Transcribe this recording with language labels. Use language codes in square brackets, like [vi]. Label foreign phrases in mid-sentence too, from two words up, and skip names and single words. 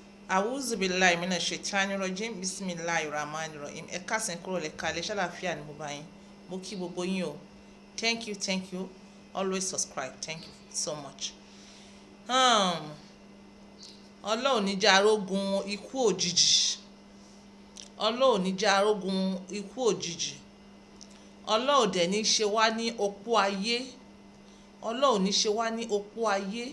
[ar] أعوذ بالله من الشيطان الرجيم بسم الله الرحمن الرحيم. [yo] Ẹ káàsán kúrò lẹ́ka lè ṣàlàáfíà ní mo bá yín. Mo kí gbogbo yín o. [en] Thank you. Always subscribe. Thank you so much. [yo] Ọlọ́run ní jẹ́ arógun ikú òjijì. Ọlọ́run ní jẹ́ arógun ikú òjijì. Ọlọ́run dẹ̀ ní ṣe wá ní opó ayé. Ọlọ́run ní ṣe wá ní opó ayé.